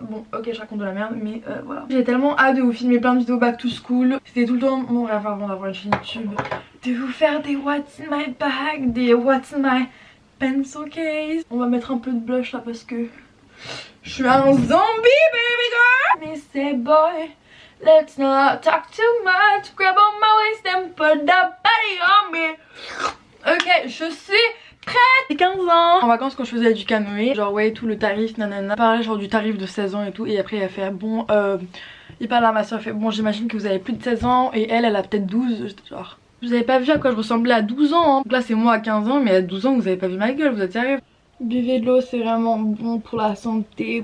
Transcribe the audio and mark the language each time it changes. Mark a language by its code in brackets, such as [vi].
[fr] Bon ok je raconte de la merde mais voilà. J'ai tellement hâte de vous filmer plein de vidéos [en] back to school. [fr] C'était tout le temps mon rêve avant d'avoir une chaîne YouTube, de vous faire des [en] what's in my bag, [fr] des [en] what's in my pencil case. [fr] On va mettre un peu de blush là parce que je suis un zombie [en] baby girl. Miss boy, let's not talk too much, grab on my waist and put that body on me. [fr] Ok, je suis prête. J'ai 15 ans. En vacances quand je faisais du canoë, genre ouais tout le tarif nanana, parlait genre du tarif de 16 ans et tout. Et après il a fait bon il parle à ma soeur, il fait bon j'imagine que vous avez plus de 16 ans. Et elle a peut-être 12. J'étais genre vous avez pas vu à quoi je ressemblais à 12 ans hein. Donc là c'est moi à 15 ans mais à 12 ans vous avez pas vu ma gueule, vous êtes sérieux? Buvez de l'eau, c'est vraiment bon pour la santé.